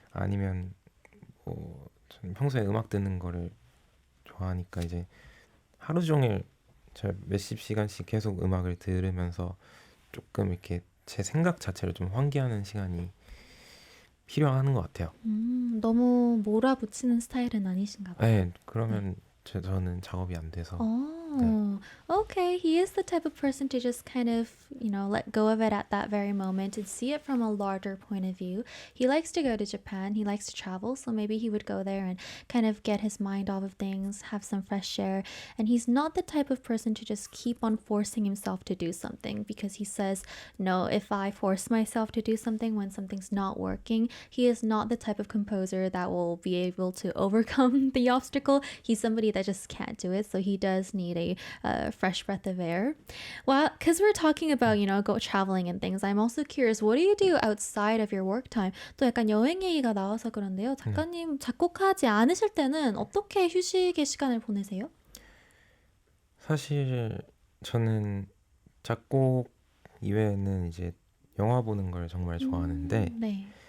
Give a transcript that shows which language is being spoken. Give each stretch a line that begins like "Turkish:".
Korean: 아니면 뭐 저는 평소에 음악 듣는 거를 좋아하니까 이제 하루 종일 제가 몇십 시간씩 계속 음악을 들으면서 조금 이렇게 제 생각 자체를 좀 환기하는 시간이 필요한 것 같아요. 너무 몰아붙이는 스타일은 아니신가 봐요. 네, 네. 그러면 저는 작업이 안 돼서 네,
English: Oh, okay. He is the type of person to just kind of, let go of it at that very moment and see it from a larger point of view. He likes to go to Japan. He likes to travel. So maybe he would go there and kind of get his mind off of things, have some fresh air. And he's not the type of person to just keep on forcing himself to do something because he says, no, if I force myself to do something when something's not working, he is not the type of composer that will be able to overcome the obstacle. He's somebody that just can't do it. So he does need a fresh breath of air. Well, because we're talking about, go traveling and things, I'm also curious, what do you do outside of your work time?
Korean: 또 약간 여행 얘기가 나와서 그런데요. 작가님 작곡하지 않으실 때는 어떻게 휴식의 시간을 보내세요? 사실 저는 작곡 이외에는 이제 영화 보는 걸 정말 좋아하는데 네.